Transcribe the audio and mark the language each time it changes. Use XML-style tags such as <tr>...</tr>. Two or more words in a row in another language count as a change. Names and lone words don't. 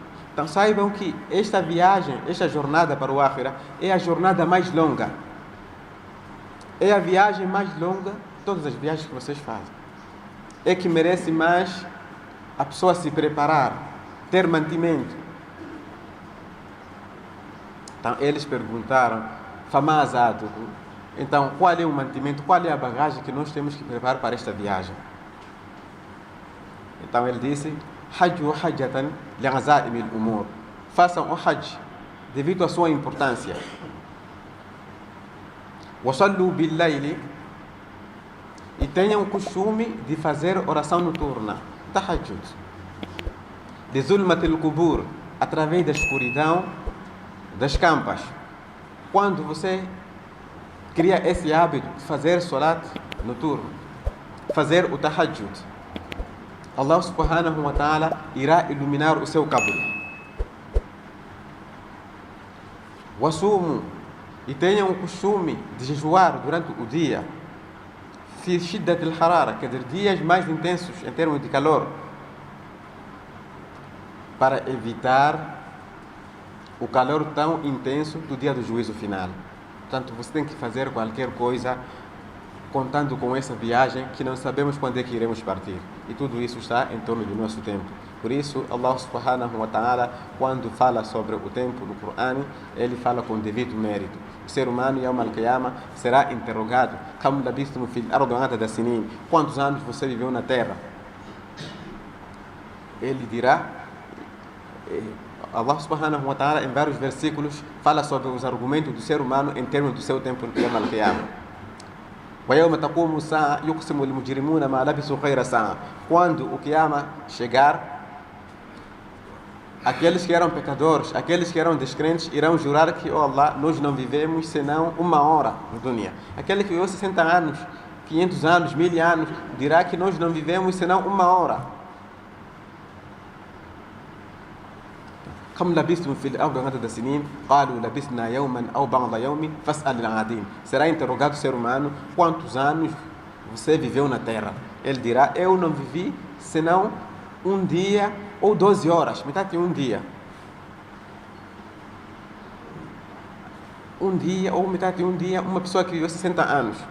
<pt>Então saibam que esta viagem, esta jornada para o akhirah é a jornada mais longa. É a viagem mais longa de todas as viagens que vocês fazem. É que merece mais a pessoa se preparar, ter mantimento. Então eles perguntaram, famazatuhu. Então qual é o mantimento, qual é a bagagem que nós temos que preparar para esta viagem? Então ele disse,</pt> <ar>حجوا حجة لعظائم الأمور.</ar> <pt>Façam o hajj devido à sua importância.</pt> <ar>وصلوا بالليل,</ar> <pt>e tenham o costume de fazer oração noturna, tahajjud. De</pt> <ar>لظلمة القبور,</ar> <pt>através da escuridão das campas. Quando você cria esse hábito de fazer salat noturno, fazer o tahajjud, Allah</pt> <ar>سبحانه وتعالى</ar> <pt>irá iluminar o seu cabelo. Wasumu, e tenham o costume de jejuar durante o dia.</pt> <ar>في شدة الحرارة,</ar> <pt>quer dizer, dias mais intensos em termos de calor, para evitar o calor tão intenso do dia do juízo final. Portanto, você tem que fazer qualquer coisa contando com essa viagem que não sabemos quando é que iremos partir. E tudo isso está em torno do nosso tempo. Por isso,</pt> <ar>الله سبحانه وتعالى,</ar> <pt>quando fala sobre o tempo no Corão, ele fala com devido mérito. O ser humano,</pt> <ar>يوم القيامة,</ar> <pt>será interrogado:</pt> <ar>كم لبثتم في الأرض عدد سنين?</ar> <pt>Quantos anos você viveu na terra? Ele dirá,</pt> <ar>الله سبحانه وتعالى,</ar> <pt>em vários versículos, fala sobre os argumentos do ser humano em termos do seu tempo no</pt> <ar>يوم القيامة. وَيَوْمَ تَقُومُ السَّاعَةُ يُقْسِمُ الْمُجْرِمُونَ مَا لَبِثُوا غَيْرَ سَاعَةٍ.</ar> <pt>Quando o Qiyamah chegar, aqueles que eram pecadores, aqueles que eram descrentes, irão jurar que, oh Allah, nós não vivemos senão uma hora no dunya. Aquele que viveu 60 anos, 500 anos, 1000 anos, dirá que nós não vivemos senão uma hora.</pt> <ar>كم لبثتم في الأرض عدد سنين? قالوا لبثنا يوما أو بعض يوم فاسأل العادين.</ar> <pt>Será interrogado o ser humano: quantos anos você viveu na terra? Ele dirá: eu não vivi senão um dia ou 12 horas, metade de um dia. Um dia ou metade de um dia, uma pessoa que viveu 60 anos.</pt>